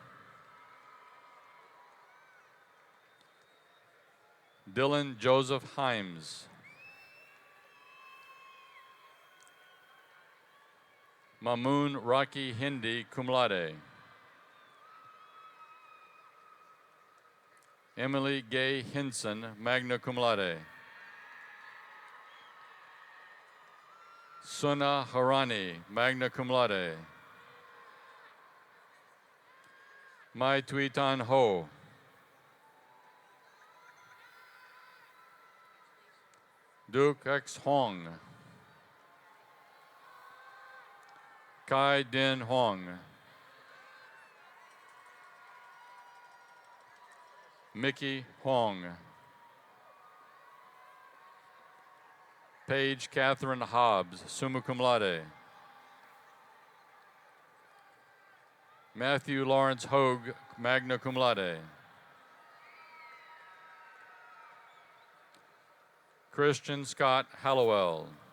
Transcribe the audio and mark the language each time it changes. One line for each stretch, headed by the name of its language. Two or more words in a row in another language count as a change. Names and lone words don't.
English: Dylan Joseph Himes, Mamoon Rocky Hindi,
Latin: cum laude,
English: Emily Gay Hinson,
Latin: magna cum laude,
English: Suna Harani,
Latin: magna cum laude,
English: Mai Tui Tan Ho, Duke X Hong, Kai Din Hong, Mickey Hong, Paige Catherine Hobbs,
Latin: summa cum laude,
English: Matthew Lawrence Hogue,
Latin: magna cum laude,
English: Christian Scott Hallowell,